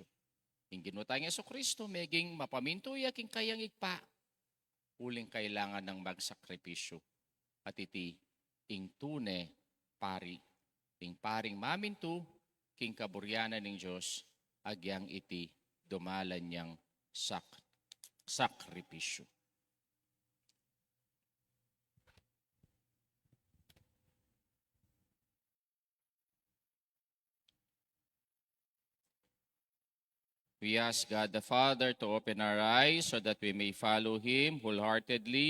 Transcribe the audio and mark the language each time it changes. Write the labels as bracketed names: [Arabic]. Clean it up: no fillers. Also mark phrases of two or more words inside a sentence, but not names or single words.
[Pampanga] Yung ginutay ng Kristo, making mapamintuya king kayang igpa, uling kailangan ng magsakripisyo. At iti, ing tune, pari. Ing paring mamintu, king kaburyana ng Diyos, agyang iti dumalan niyang sakripisyo. [English] We ask God the Father to open our eyes so that we may follow Him wholeheartedly.